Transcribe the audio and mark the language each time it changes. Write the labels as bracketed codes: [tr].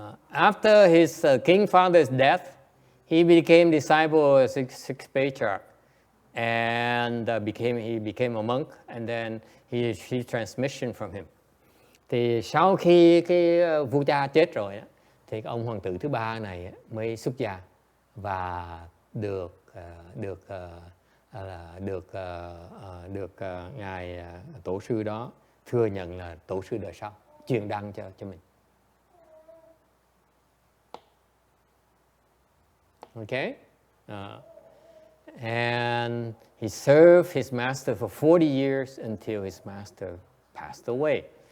[en] After his king father's death, he became disciple of sixth patriarch, and he became a monk, and then he received transmission from him. [vi] Thì sau khi cái vua cha chết rồi, thì ông hoàng tử thứ ba này mới xuất gia và được ngài tổ sư đó thừa nhận là tổ sư đời sau, truyền đăng cho mình. [en] Okay, and he served his master for 40 years until his master passed away.